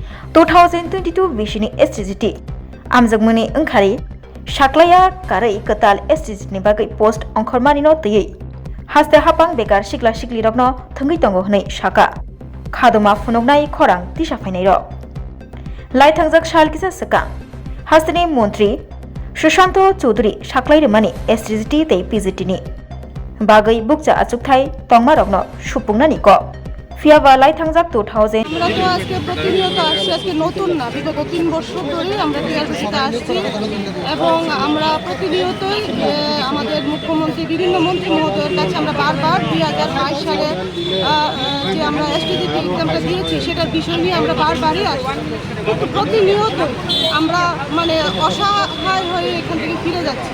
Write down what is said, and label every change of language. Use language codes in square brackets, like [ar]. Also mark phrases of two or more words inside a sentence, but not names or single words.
[trp] 2022 Bishini STGT Amzagmuni Ankari Shaklaya Karai Katal STGT ni bagai post Onkhormani no tei Haste Hapang Bekar Shikla Shikli Rokno Thangi Tongo Hnei Shaka Khadoma Funognai Khorang Tisha Fainai Ro Lai Thangjak Shal Kisa Saka Hasteni Montri Shushanto Chaudhary Shaklai Remani STGT tei PGT ni Bagai Bukja Achukthai Tongma Rokno Shupungnani ko Fiaba Lai Thangjak 2000 [bn] আমরা তো আজকে প্রতিনিয়ত আসছি আজকে নতুন না বিগত 3 বছর ধরে আমরা টিআরপিসিতে আসছি এবং আমরা প্রতিনিয়তই আমাদের মুখ্যমন্ত্রী বিভিন্ন মন্ত্রী মহোদয়ের কাছে আমরা বারবার 2022 সালে যে আমরা এসটিজিটি এক্সামটা দিয়েছি সেটার বিষয় নিয়ে আমরা বারবারই আসছি কিন্তু প্রতিনিয়ত আমরা মানে অসহায় হয়ে এখান থেকে ফিরে যাচ্ছি